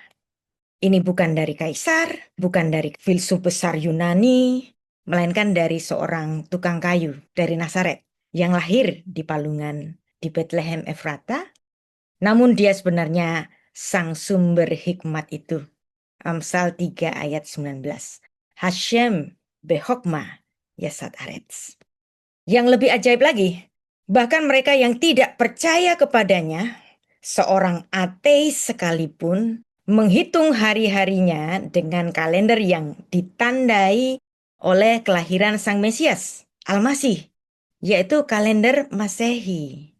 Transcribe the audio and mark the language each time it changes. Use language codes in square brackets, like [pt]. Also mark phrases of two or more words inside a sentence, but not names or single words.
[id] Ini bukan dari kaisar, bukan dari filsuf besar Yunani, melainkan dari seorang tukang kayu dari Nazaret yang lahir di Palungan di Bethlehem Efrata. Namun dia sebenarnya sang sumber hikmat itu. Amsal 3 ayat 19. [he] השם בחכמה יסד ארץ. [id] Yang lebih ajaib lagi, bahkan mereka yang tidak percaya kepadanya, seorang ateis sekalipun, menghitung hari-harinya dengan kalender yang ditandai oleh kelahiran Sang Mesias, Al-Masih, yaitu kalender Masehi.